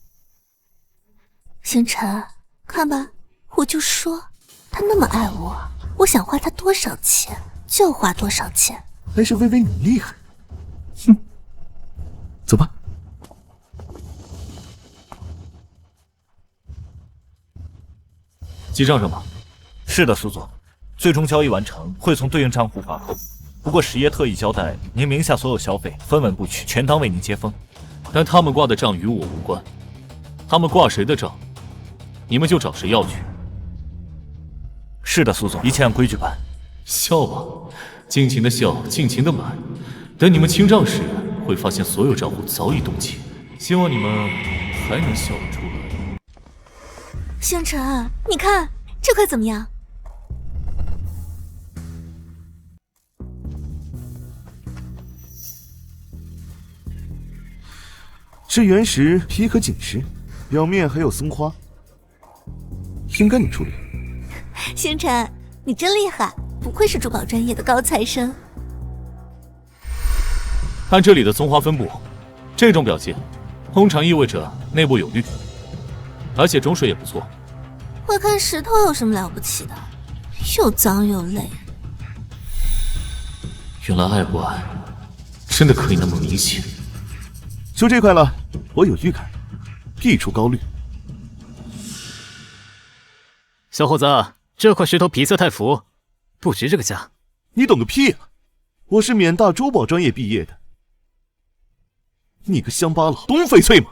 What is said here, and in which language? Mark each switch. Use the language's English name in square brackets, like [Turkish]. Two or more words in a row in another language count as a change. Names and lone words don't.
[Chinese] 星辰，看吧，我就說他那麼愛我，我想花他多少錢就花多少錢。还是微微你厲害。哼，走吧。记账上吧。是的，蘇總，最終交易完成會從對應賬戶發扣。不過石爺特意交代，您名下所有消費分文不取，全當為您接風。但他們掛的賬與我無關，他們掛誰的賬，你們就找誰要去。是的，蘇總，一切按規矩辦。笑吧，盡情的笑，盡情的買。等你們清賬時，會發現所有賬戶早已凍結。希望你們還能笑得出來。星辰，你看這塊怎麼樣？是原石皮革紧实，表面还有松花，应该能处理。星辰，你真厉害，不愧是珠宝专业的高材生。看这里的松花分布，这种表现通常意味着内部有绿，而且种水也不错。会看石头有什么了不起的？又脏又累。原来爱不爱，真的可以那麼明顯。就這塊了，我有預感，必出高綠。小伙子，這塊石頭皮色太浮，不值這個價。你懂個屁啊！我是缅大珠寶專業畢業的，你個鄉巴佬懂翡翠嗎？